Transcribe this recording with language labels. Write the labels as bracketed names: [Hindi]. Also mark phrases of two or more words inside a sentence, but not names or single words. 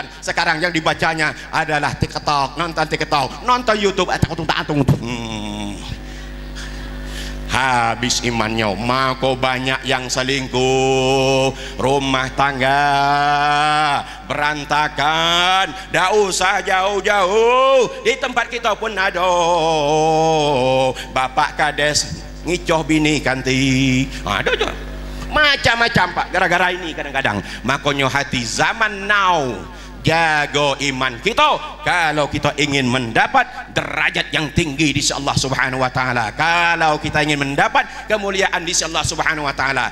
[Indonesian] Sekarang yang dibacanya adalah TikTok, nonton YouTube, habis imannya. Maka banyak yang selingkuh, rumah tangga berantakan. Dak usah jauh-jauh, di tempat kita pun ada bapak kades [Malay] ngicoh bini kanti, [Indonesian] ada juga macam-macam pak, gara-gara ini kadang-kadang. Makanya hati zaman now, jago iman kita kalau kita ingin mendapat derajat yang tinggi di sisi Allah [Arabic] Subhanahu wa taala. [Indonesian] Kalau kita ingin mendapat kemuliaan di sisi Allah [Arabic] Subhanahu wa taala.